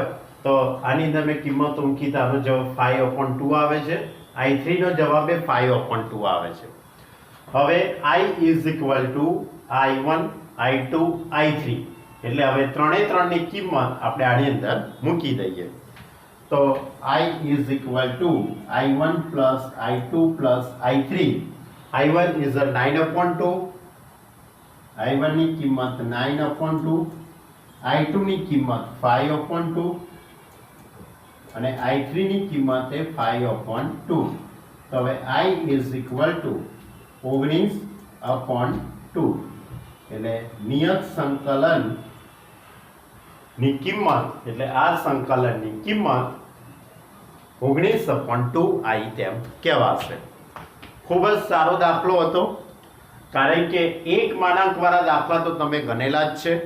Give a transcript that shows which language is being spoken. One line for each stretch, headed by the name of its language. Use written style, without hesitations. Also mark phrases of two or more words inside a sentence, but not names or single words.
Gujarati: તો આની અંદર મેં કિંમતો મૂકી તો આનો જવાબ 5/2 આવે છે. I3 નો જવાબ એ 5/2 આવે છે. હવે
English: I is equal to I1 I2 I3,
Gujarati: એટલે હવે ત્રણની કિંમત આપણે આની અંદર મૂકી દઈએ.
English: તો I is equal to I1 plus I2 plus I3. I1 is a 9/2,
Gujarati: I1 ની કિંમત 9/2, I2 ની કિંમત 5/2 અને I3 ની કિંમત એ 5/2.
English: તો હવે I is equal to 19/2,
Gujarati: એટલે નિયત સંકલન ની કિંમત, એટલે આ સંકલનની કિંમત 19/2 I તેમ કહેવાશે. ખૂબ જ સારો દાખલો હતો, કારણ કે એક માનાંકવાળા દાખલા તો તમે ગણેલા જ છે.